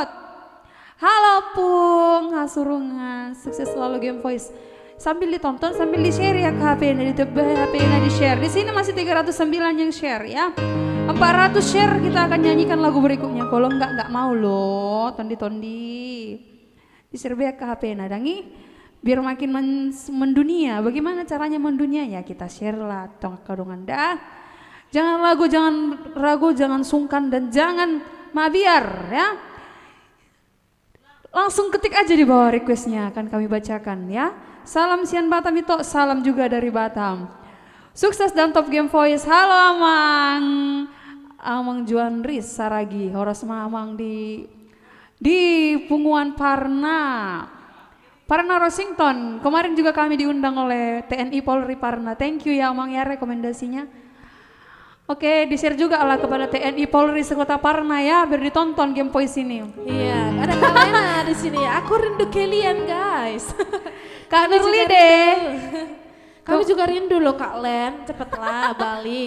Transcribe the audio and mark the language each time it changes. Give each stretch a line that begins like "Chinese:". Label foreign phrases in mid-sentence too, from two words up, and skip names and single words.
Indonesian: Halo Pung, Hasurungan, sukses selalu Game Voice. Sambil ditonton, sambil di-share ya ke HP-nya, HP-nya di-share. Di sini masih 309 yang share ya. 400 share kita akan nyanyikan lagu berikutnya. Kalau enggak mau loh, tondi-tondi. Di-share ke HP-nya, dangi. Biar makin mendunia. Bagaimana caranya mendunia? Ya kita share lah, tong kadungan dah. Jangan ragu, jangan sungkan dan jangan mabiar ya. Langsung ketik aja di bawah requestnya, akan kami bacakan ya. Salam Sian Batam itu, salam juga dari Batam. Sukses dan top Game Voice. Halo Amang Juan Riz Saragi, horas Amang di Punguan Parna Rosington. Kemarin juga kami diundang oleh TNI Polri Parna.
English: Thank you
Indonesian: ya Amang ya rekomendasinya. Oke, di-share juga lah kepada TNI Polri Sekota Parna ya, biar ditonton Game Voice ini. Iya, ada Kak Lena di sini. Aku rindu kalian guys. Kak Nurli deh. Kami juga rindu loh Kak Len, cepatlah balik.